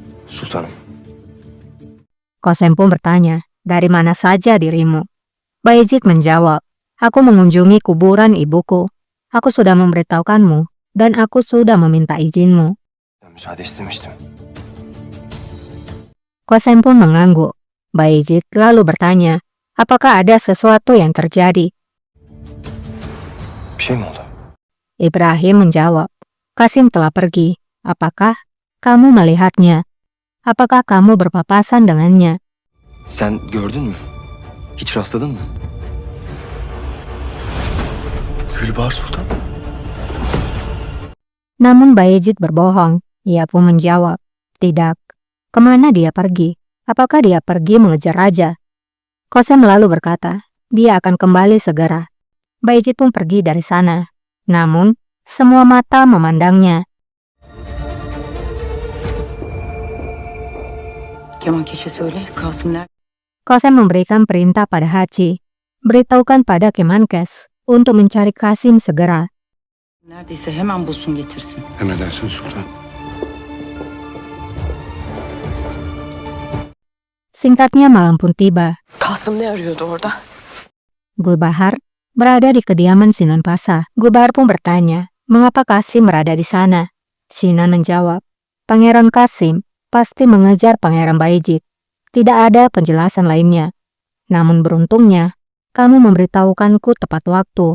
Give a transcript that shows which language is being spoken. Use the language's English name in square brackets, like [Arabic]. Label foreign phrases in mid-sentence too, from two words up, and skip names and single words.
[Turkish] Sultanım. [Indonesian] Qasem pun bertanya, dari mana saja dirimu? Bayezid menjawab, aku mengunjungi kuburan ibuku. Aku sudah memberitahukanmu dan aku sudah meminta izinmu. [Turkish] Ben müsaade istemiştim. [Indonesian] Qasem pun mengangguk. Bayezid lalu bertanya, apakah ada sesuatu yang terjadi? [Turkish] Bir şey mi oldu? [Indonesian] Ibrahim menjawab, Qasim telah pergi. Apakah kamu melihatnya? Apakah kamu berpapasan dengannya? [Turkish] Sen gördün mü? Hiç rastladın mı? Gülbahar Sultan. [Indonesian] Namun Bayezid berbohong. Ia pun menjawab, tidak. Kemana dia pergi? Apakah dia pergi mengejar raja? Qasem lalu berkata, dia akan kembali segera. Bayezid pun pergi dari sana. Namun, semua mata memandangnya. [Turkish] Kemankeş'e söyle, Kasım nerede? [Indonesian] Qasem memberikan perintah pada Haji. Beritahukan pada Kemenkes untuk mencari Qasim segera. [Turkish] Neredeyse hemen bulsun getirsin. Emredersin Sultan. [Indonesian] Singkatnya malam pun tiba. [Turkish] Kasım ne arıyordu orada? [Indonesian] Gulbahar berada di kediaman Sinan Pasha. Gulbahar pun bertanya, mengapa Qasim berada di sana? Sinan menjawab, Pangeran Qasim pasti mengejar Pangeran Bayezid. Tidak ada penjelasan lainnya. Namun beruntungnya, kamu memberitahukanku tepat waktu.